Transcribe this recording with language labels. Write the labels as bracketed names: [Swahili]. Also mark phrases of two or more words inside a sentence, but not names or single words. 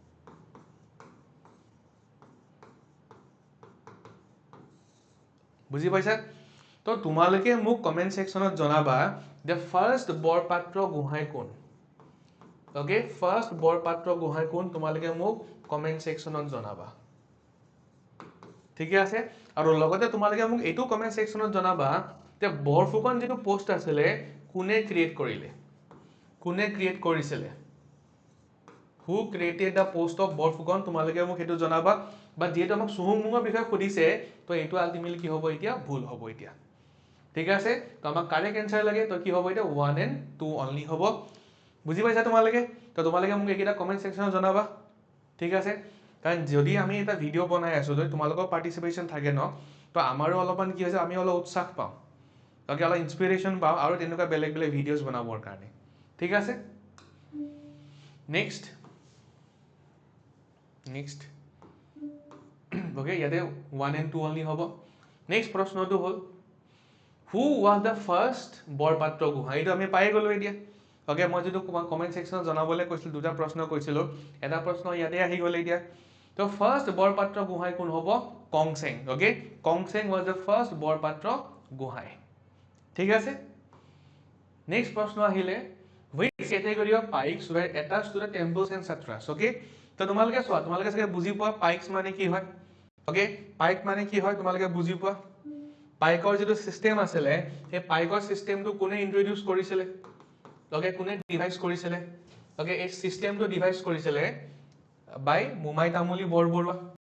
[Assamese] বুজি পাইছা তো তোমালোকে মোক [English] comment sectionত [Assamese] জনাবা যে ফাৰ্স্ট বৰপাত্ৰ গোহাঁই কোন ওকে ফাৰ্স্ট বৰপাত্ৰ গোহাঁই কোন তোমালোকে মোক [English] comment sectionত [Assamese] জনাবা ঠিকে আছে আৰু লগতে তোমালোকে মোক এইটো [English] comment sectionত [Assamese] জনাবা যে বৰফুকন যেটো পোষ্ট আছিলে কোনে ক্ৰিয়েট কৰিছিলে [English] who created the post of [Assamese] বৰফুকন তোমালোকে মোক সেইটো জনাবা বা যেটো আমাক সুহুংমুঙৰ বিষয়ে সুধিছে তো এইটো আলটিমেটলি কি হ'ব এতিয়া ভুল হ'ব এতিয়া ঠিক আছে তো আমাক [English] correct answer [Assamese] লাগে তো কি হ'ব এটা [English] 1 and 2 only [Assamese] হ'ব বুজি পাইছা তোমালোকে তো তোমালোকে মোক এইকেইটা [English] comment sectionত [Assamese] জনাবা ঠিক আছে কাৰণ যদি আমি এটা ভিডিও বনাই আছো যদি তোমালোকৰ পাৰ্টিসিপেশন থাকে ন তো আমাৰো অলপমান কি হৈছে আমি অলপ উৎসাহ পাওঁ তাকে অলপ ইনস্পিৰেশন পাওঁ আৰু তেনেকুৱা বেলেগ বেলেগ ভিডিওস বনাবৰ কাৰণে ঠিক আছে নেক্সট okay ইয়াতে [English] 1 and 2 only [Assamese] হ'ব নেক্সট প্ৰশ্নটো হ'ল [English] who was the first [Assamese] বৰপাত্ৰ গোহাঁই এইটো আমি পাই গলো এতিয়া okay মই যেটো [English] comment sectionত [Assamese] জনাবলৈ কৈছিল দুটা প্ৰশ্ন কৈছিলো এটা প্ৰশ্ন ইয়াতে আহি গলে এতিয়া তো ফাৰ্স্ট বৰপাত্ৰ গোহাঁই কোন হ'ব কংসেং okay কংসেং was [English] the first [Assamese] বৰপাত্ৰ গোহাঁই ঠিক আছে নেক্সট প্ৰশ্ন আহিলে [English] which category of pikes were attached to the temples and satras [Assamese] okay তো তোমালোকে চোৱা তোমালোকে চাগে বুজি পোৱা পাইকস মানে কি হয় okay পাইক মানে কি হয় তোমালোকে বুজি পোৱা পাইকৰ যেটো সিস্টেম আছিলে এই পাইকৰ সিস্টেমটো কোনে ইন্ট্ৰোডিউস কৰিছিলে okay কোনে ডিভাইস কৰিছিলে okay এই সিস্টেমটো ডিভাইস কৰিছিলে বাই মুমাই তামুলী বৰবৰুৱা